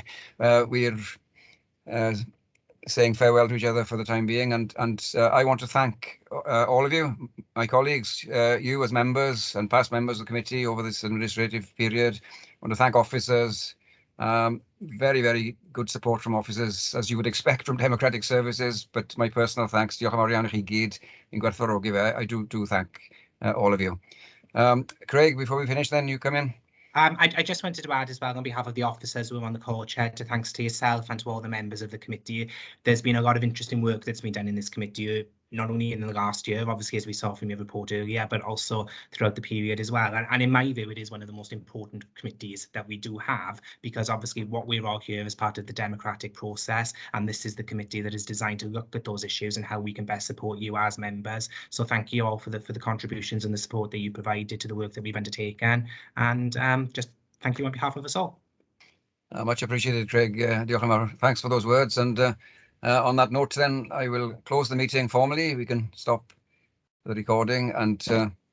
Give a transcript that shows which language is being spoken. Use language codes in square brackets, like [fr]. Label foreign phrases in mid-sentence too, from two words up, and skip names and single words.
[en] We're saying farewell to each other for the time being, and I want to thank all of you, my colleagues, you as members and past members of the committee over this administrative period. I want to thank officers. Very, very good support from officers, as you would expect from democratic services, but my personal thanks. [cy] Diolch yn fawr iawn I chi gyd yn gwerthfawrogi fe. [en] I do thank all of you. Craig, before we finish then, you come in. I just wanted to add as well on behalf of the officers who are on the call, Chair, to thanks to yourself and to all the members of the committee. There's been a lot of interesting work that's been done in this committee, not only in the last year, obviously, as we saw from your report earlier, but also throughout the period as well. And in my view, it is one of the most important committees that we do have, because obviously what we're all here as part of the democratic process, and this is the committee that is designed to look at those issues and how we can best support you as members. So thank you all for the contributions and the support that you provided to the work that we've undertaken. And just thank you on behalf of us all. Much appreciated, [cy] Craig. Diolch yn fawr. [en] Thanks for those words. And on that note, then, I will close the meeting formally. We can stop the recording, and